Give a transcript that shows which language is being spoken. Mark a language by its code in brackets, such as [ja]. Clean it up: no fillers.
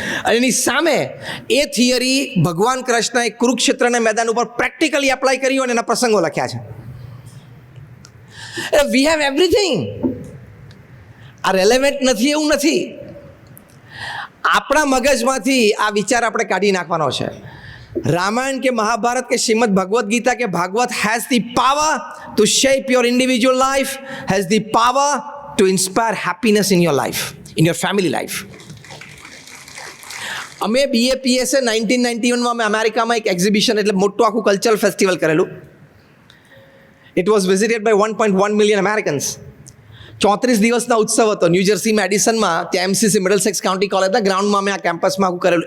[gu] અને એની સામે એ થિયરી ભગવાન કૃષ્ણએ કુરુક્ષેત્રના મેદાન ઉપર પ્રેક્ટિકલી એપ્લાય કરી અને એના પ્રસંગો લખ્યા છે. [en] We have everything. [gu] આ રેલેવન્ટ નથી એવું નથી, આપણા મગજમાંથી આ વિચાર આપણે કાઢી નાખવાનો છે. રામાયણ કે મહાભારત કે શ્રીમદ ભગવદ્ ગીતા કે Bhagavat [en] has the power to shape your individual life, has the power to inspire happiness in your life, in your family life. [gu] અમે BAPSએ 1991માં અમે અમેરિકામાં એક એક્ઝિબિશન એટલે મોટું આખું કલ્ચરલ ફેસ્ટિવલ કરેલું. [en] It was visited by 1.1 million Americans. [gu] 34 દિવસના ઉત્સવ હતો ન્યૂજર્સીમાં એડિસનમાં, ત્યાં MCC મિડલસેક્સ કાઉન્ટી કોલેજના ગ્રાઉન્ડમાં અમે આ કેમ્પસમાં આખું કરેલું.